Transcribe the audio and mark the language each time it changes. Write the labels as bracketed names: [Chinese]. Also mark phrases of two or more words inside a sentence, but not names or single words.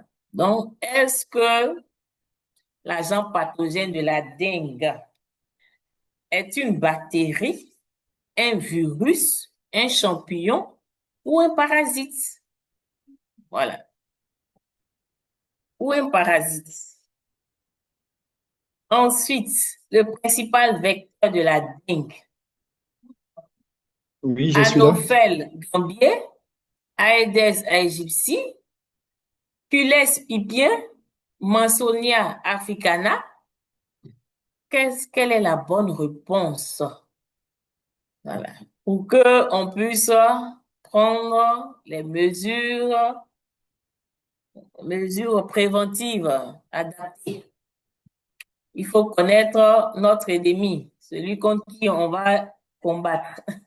[French] Donc, est-ce que l'agent pathogène de la dengue est une bactérie, un virus, un champignon ou un parasite? Voilà. Ou un parasite. Ensuite, le principal vecteur de la dengue, Oui, je suis là. Anopheles gambier, Aedes aegypti, Culex pipien, Mansonia africana. Quelle est la bonne réponse? Voilà. Pour que on puisse prendre les mesures préventives adaptées. Il faut connaître notre ennemi, celui contre qui on va combattre.